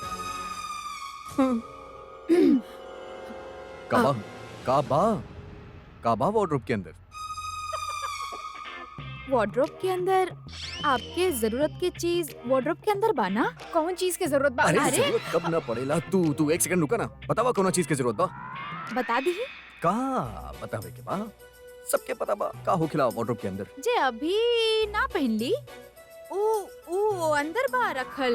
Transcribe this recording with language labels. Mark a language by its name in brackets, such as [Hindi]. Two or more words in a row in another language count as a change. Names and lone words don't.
[Bhojpuri] काबा काबा काबा वार्डरोब के अंदर। वार्डरोब के अंदर आपके जरूरत की चीज वार्डरोब के अंदर बाना? कौन चीज की जरूरत बा? अरे जरूरत कब ना पड़ेला। तू एक सेकंड रुका ना, बतावा कौन चीज की जरूरत बा। बता दी का बतावे के बा? सबके पता बा का होखेला वार्डरोब के अंदर। जे अभी ना पहन ली, ऊ अंदर बा रखल।